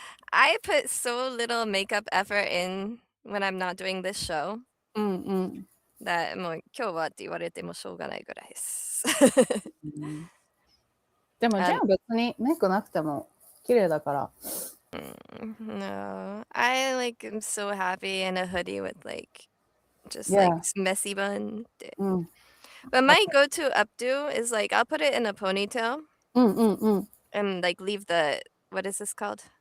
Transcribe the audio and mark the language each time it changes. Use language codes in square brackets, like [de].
[en] I put so little makeup effort in when I'm not doing this show [ja] うんうん。 [en] that [ja] もう今日はって言われてもしょうがないぐらいです。うん、でも、じゃあ別にメイクなくても綺麗だから。 [en] No, I like am so happy in a hoodie with like just Yeah. like messy bun. [ja] うん。 [en] But my go-to updo is like I'll put it in a ponytail [ja] うんうんうん。 [en] and like leave the what is this called?